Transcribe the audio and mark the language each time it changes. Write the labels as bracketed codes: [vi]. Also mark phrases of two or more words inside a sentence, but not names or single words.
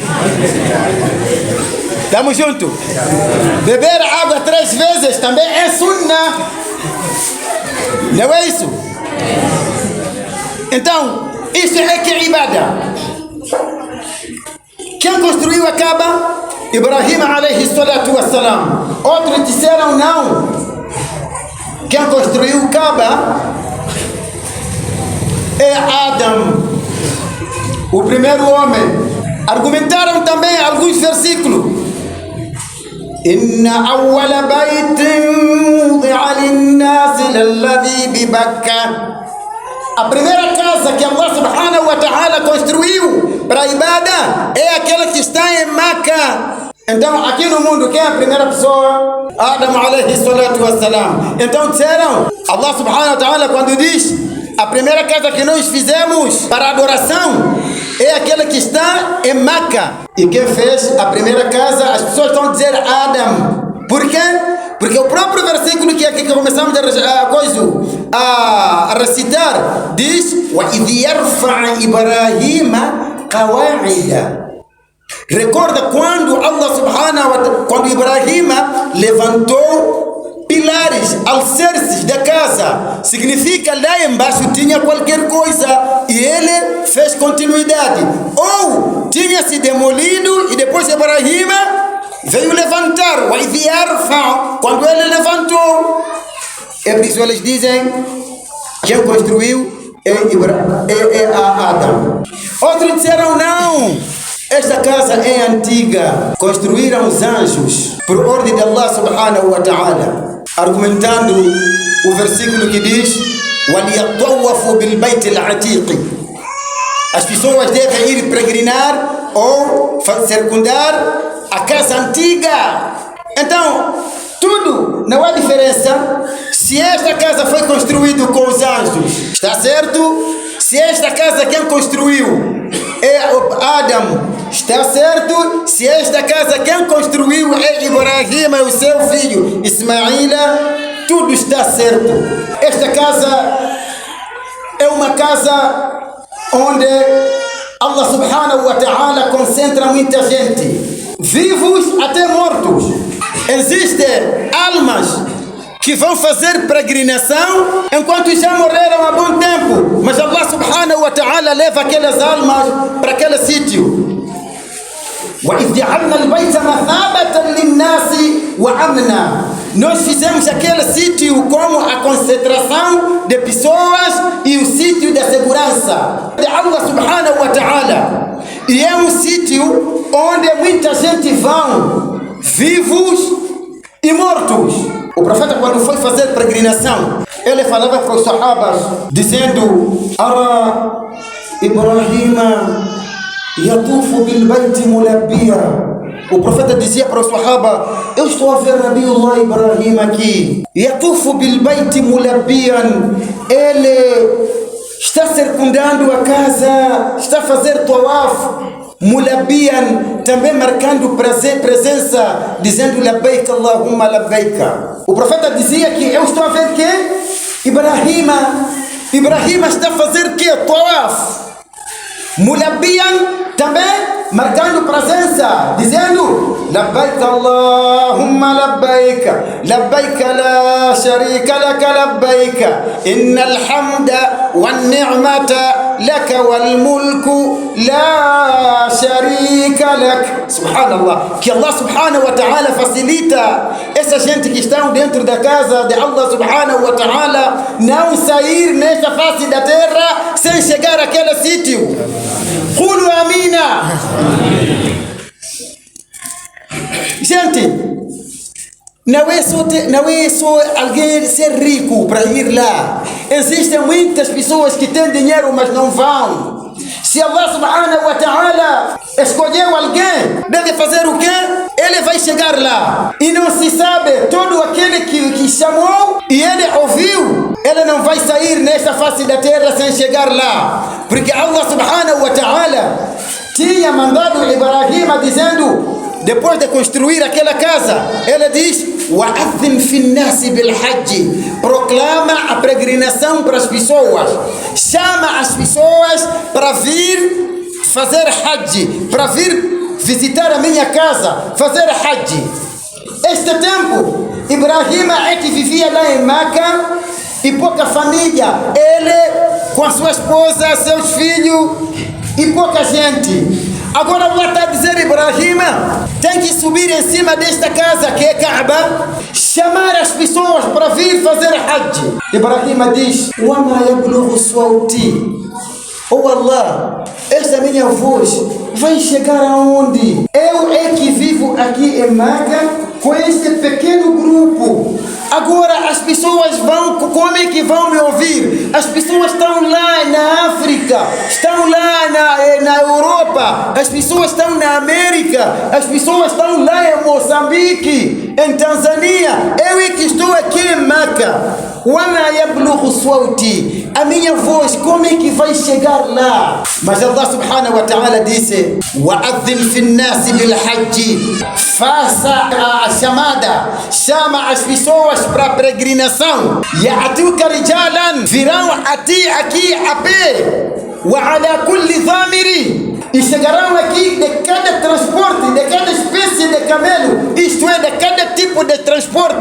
[pt] Estamos juntos? Beber água 3 vezes também é sunnah. Não é isso? Então, isso é que é ibada. Quem construiu a Kaaba? [ar] إبراهيم عليه الصلاة والسلام. [pt] Outros disseram não. Quem construiu a Kaaba é Adam, o primeiro homem. Argumentaram também alguns versículos. [ar] إن أول بيت وضع للناس للذي ببكة. [pt] A primeira casa que Allah [ar] سبحانه وتعالى [pt] construiu para a ibada é aquela que está em Meca. Então, aqui no mundo, quem é a primeira pessoa? [ar] آدم عليه الصلاة والسلام. [pt] Então disseram, Allah [ar] سبحانه وتعالى [pt] quando diz: a primeira casa que nós fizemos para adoração é aquela que está em Meca. E quem fez a primeira casa, as pessoas estão a dizer Adam. Por quê? Porque o próprio versículo que aqui que começamos a recitar diz: [ar] وَإِذْ يَرْفَعَ إِبْرَاهِيمَ قَوَاعِدَ. [pt] Recorda quando Allah [ar] سبحانه وتعالى, [pt] quando Ibrahim levantou pilares, alicerces da casa. Significa lá embaixo tinha qualquer coisa e ele fez continuidade. Ou tinha se demolido e depois Ibrahim veio levantar. Quando ele levantou, é por isso eles dizem: quem construiu é Adão. Outros disseram não, esta casa é antiga, construíram os anjos por ordem de Allah [ar] سبحانه وتعالى, [pt] argumentando o versículo que diz: [ar] وَلْيَطَوَّفُوا بِالْبَيْتِ الْعَتِيقِ. [pt] As pessoas devem ir peregrinar ou circundar a casa antiga. Então, tudo, não há diferença se esta casa foi construída com os anjos, está certo? Se esta casa quem construiu é Adam, está certo? Se esta casa quem construiu é Ibrahim e o seu filho Ismaila, tudo está certo. Esta casa é uma casa onde Allah [ar] سبحانه وتعالى [pt] concentra muita gente, vivos até mortos. Existem almas que vão fazer peregrinação enquanto já morreram há bom tempo, mas Allah [ar] سبحانه وتعالى [pt] leva aquelas almas para aquele sítio. [ar] وَإِذْ جَعَلْنَا الْبَيْتَ مَثَابَةً لِلنَّاسِ وَأَمْنًا. [pt] Nós fizemos aquele sítio como a concentração de pessoas e o sítio da segurança de Allah [ar] سبحانه وتعالى. [pt] E é um sítio onde muita gente vão, vivos e mortos. O profeta, quando foi fazer peregrinação, ele falava para os sahabas, dizendo: [ar] أرى إبراهيم يطوف بالبيت ملبيا. [pt] O profeta dizia para os sahabas: eu estou a ver Nabiullah Ibrahim aqui, [ar] يطوف بالبيت ملبيا. [pt] Ele está circundando a casa, está a fazer tawaf, mulabbiyan, também marcando presença, dizendo [ar] لبيك اللهم لبيك. [pt] O profeta dizia que eu estou a ver que Ibrahim está a fazer que? [ar] طواف ملبيا [pt] também marcando presença, dizendo [ar] لبيك اللهم لبيك لبيك لا شريك لك لبيك إن الحمد والنعمة لك والملك لا شريك لك. [pt] Subhanallah, que Allah [ar] سبحانه وتعالى [pt] facilita essa gente que estão dentro da casa de Allah [ar] سبحانه وتعالى [pt] não sair nesta face da terra sem chegar àquele sítio. [ar] قولوا آمين. [pt] Gente, não é só alguém ser rico para ir lá. Existem muitas pessoas que têm dinheiro, mas não vão. Se Allah [ar] سبحانه وتعالى [pt] escolheu alguém, deve fazer o quê? Ele vai chegar lá. E não se sabe, todo aquele que chamou e ele ouviu, ele não vai sair nesta face da terra sem chegar lá. Porque Allah [ar] سبحانه وتعالى [pt] tinha mandado Ibrahim dizendo, depois de construir aquela casa, ele diz: [ar] وَأَذِّنْ فِي النَّاسِ بِالْحَجِّ, [pt] proclama a peregrinação para as pessoas, chama as pessoas para vir fazer hajj, para vir visitar a minha casa, fazer hajj. Este tempo, Ibrahim é que vivia lá em Meca e pouca família, ele com a sua esposa, seus filhos e pouca gente. Agora Allah está a dizer, Ibrahim tem que subir em cima desta casa que é Kaaba, chamar as pessoas para vir fazer hajj. Ibrahim diz: [ar] وَمَا يَبْلُغُ صَوْتِي, oh Allah, [pt] esta minha voz vai chegar aonde? Eu é que vivo aqui em Meca com este pequeno grupo. Agora as pessoas vão, como é que vão me ouvir? As pessoas estão lá na África, estão lá na Europa, as pessoas estão na América, as pessoas estão lá em Moçambique, em Tanzânia. Eu é que estou aqui em Meca. [ar] وَمَا يَبْلُغُ صَوْتِي, [pt] a minha voz, como é que vai chegar lá? Mas Allah [ar] سبحانه وتعالى [pt] disse: وَأَذِّنْ فِي النَّاسِ بِالْحَجِّ, faça a chamada, chama as pessoas para a peregrinação. [ar] يَأْتُوكَ رِجَالًا, [pt] virão a ti aqui a pé. [ar] وَعَلَى كُلِّ ضَامِرٍ, [pt] e chegarão aqui de cada transporte, de cada espécie de camelo, isto é, de cada tipo de transporte.